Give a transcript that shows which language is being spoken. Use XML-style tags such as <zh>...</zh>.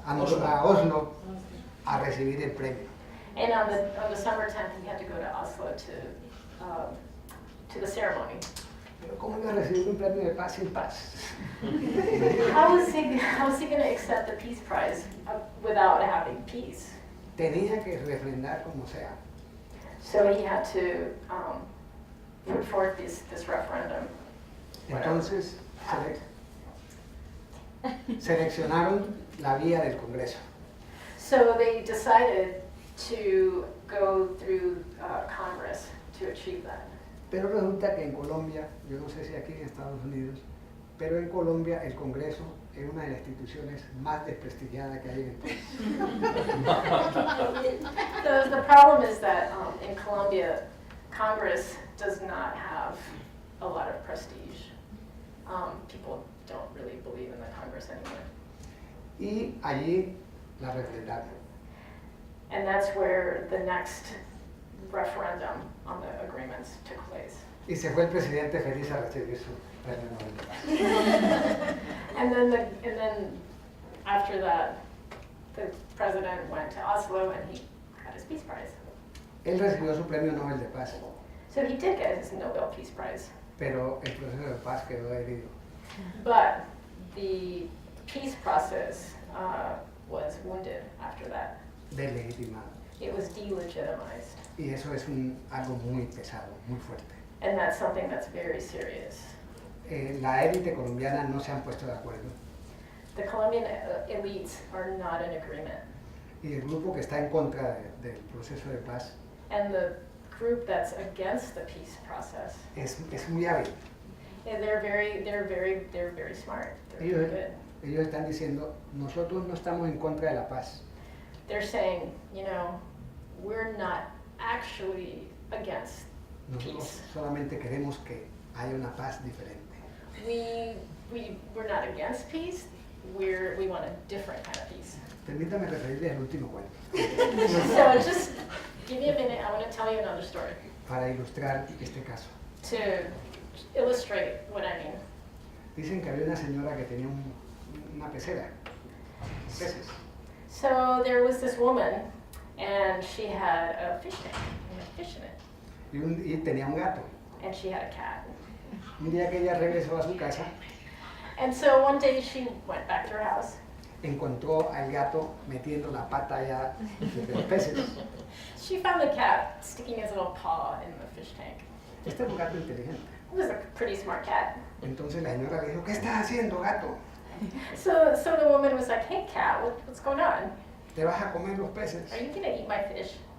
<es>A Oslo a recibir el premio.</es> <en>And on the summer 10th, he had to go to Oslo to the ceremony.</en> <es>Pero ¿cómo iba a recibir un premio de paz sin paz?</es> <en>How is he going to accept the Peace Prize without having peace?</en> <es>Tenía que refrendar como sea.</es> <en>So he had to put forth this referendum.</en> <es>Entonces seleccionaron la vía del Congreso.</es> <en>So they decided to go through Congress to achieve that.</en> <es>Pero resulta que en Colombia, yo no sé si aquí en Estados Unidos, pero en Colombia el Congreso es una de las instituciones más desprestigiadas que hay en el país.</es> <en>The problem is that in Colombia, Congress does not have a lot of prestige. People don't really believe in the Congress anymore.</en> <es>Y allí la refrendaron.</es> <en>And that's where the next referendum on the agreements took place.</en> <es>Y se fue el presidente feliz a recibir su premio Nobel de Paz.</es> <en>And then after that, the president went to Oslo and he got his Peace Prize.</en> <es>Él recibió su premio Nobel de Paz,</es> <en>So he did get his Nobel Peace Prize.</en> <es>pero el proceso de paz quedó herido.</es> <en>But the peace process was wounded after that.</en> <es>Deslegitimado.</es> <en>It was delegitimized.</en> <es>Y eso es algo muy pesado, muy fuerte.</es> <en>And that's something that's very serious.</en> <es>La élite colombiana no se han puesto de acuerdo.</es> <en>The Colombian elites are not in agreement.</en> <es>Y el grupo que está en contra del proceso de paz</es> <en>And the group that's against the peace process,</en> <es>es muy hábil.</es> <en>they're very smart. They're</en> <es>Ellos,</es> <en>very good.</en> <es>ellos están diciendo, nosotros no estamos en contra de la paz.</es> <en>They're saying, you know, we're not actually against</en> <es>Nosotros</es> <en>peace.</en> <es>solamente queremos que haya una paz diferente.</es> <en>We're not against peace. We want a different kind of peace.</en> <es>Permítame referirles al último cuento</es> <en>So just give me a minute. I want to tell you another story</en> <es>para ilustrar este caso.</es> <en>to illustrate what I mean.</en> <es>Dicen que había una señora que tenía una pecera, peces,</es> <en>So there was this woman, and she had a fish tank, and had fish in it,</en> <es>y tenía un gato.</es> <en>and she had a cat.</en> <es>Un día que ella regresó a su casa,</es> <en>And so one day she went back to her house.</en> <es>encontró al gato metiendo la pata allá entre los peces.</es> <en>She found the cat sticking his little paw in the fish tank.</en> <es>Este es un gato inteligente.</es> <en>It was a pretty smart cat.</en> <es>Entonces la señora le dijo, ¿qué estás haciendo, gato?</es> <en>So the woman was like, "Hey cat, what's going on?</en> <es>¿Te vas a comer los peces?</es> <en>Are you gonna eat my fish?"</en>